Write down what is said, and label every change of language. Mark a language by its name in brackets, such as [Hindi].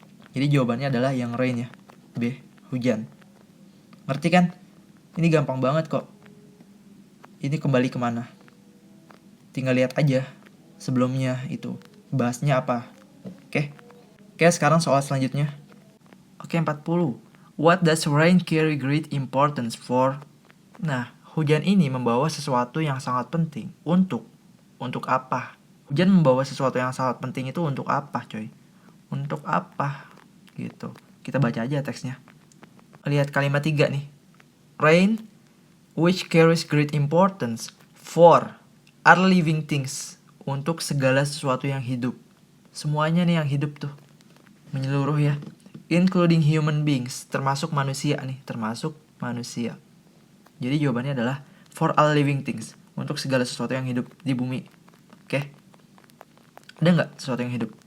[Indonesian] Jadi jawabannya adalah yang rain ya, B, hujan. Ngerti kan? Ini gampang banget kok. Ini kembali kemana? Tinggal lihat aja sebelumnya itu bahasnya apa. Oke, sekarang soal selanjutnya. Oke, 40. [English] What does rain carry great importance for? [Indonesian] Nah, hujan ini membawa sesuatu yang sangat penting. Untuk apa? Hujan membawa sesuatu yang sangat penting itu untuk apa, coy? Untuk apa? Gitu. Kita baca aja teksnya. Lihat kalimat 3 nih. [English] Rain, which carries great importance for all living things. [Indonesian] Untuk segala sesuatu yang hidup. Semuanya nih yang hidup tuh. Menyeluruh ya. [English] Including human beings, [Indonesian] termasuk manusia nih, termasuk manusia. Jadi jawabannya adalah [English] for all living things, [Indonesian] untuk segala sesuatu yang hidup di bumi. Oke? Ada nggak sesuatu yang hidup?